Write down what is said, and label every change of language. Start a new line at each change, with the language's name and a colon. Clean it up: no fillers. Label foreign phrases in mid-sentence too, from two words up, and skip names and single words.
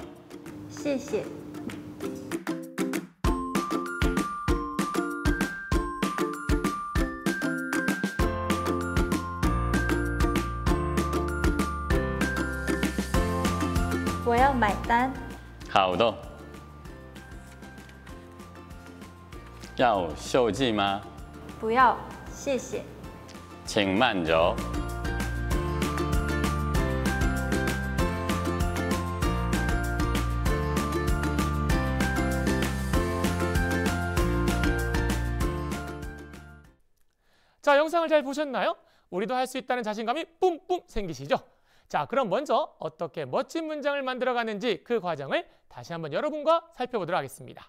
Chinese: 谢谢。我要买单。好的。要手机吗？不要，谢谢。请慢走。
Korean: 자, 영상을 잘 보셨나요? 우리도 할 수 있다는 자신감이 뿜뿜 생기시죠? 자, 그럼 먼저 어떻게 멋진 문장을 만들어가는지 그 과정을 다시 한번 여러분과 살펴보도록 하겠습니다.